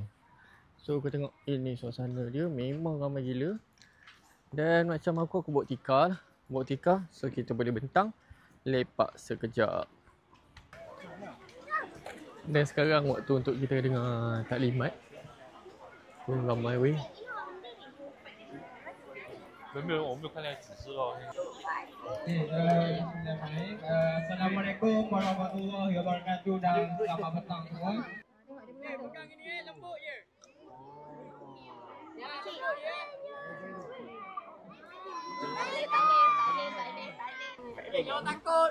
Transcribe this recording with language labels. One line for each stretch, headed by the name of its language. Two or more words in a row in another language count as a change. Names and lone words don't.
Malay: So kau tengok ini suasana dia memang ramai gila. Dan macam aku bawa tikar lah. Bawa tikar so kita boleh bentang. Lepak sekejap. Dan sekarang waktu untuk kita dengar taklimat. Ramai weh.
Chinese: 我没有看见指示哦。
Arabic: Assalamualaikum warahmatullahi wabarakatuh
Malay: dan selamat petang semua. Pegang ini lembut je. Ya, lembut je. Jangan takut.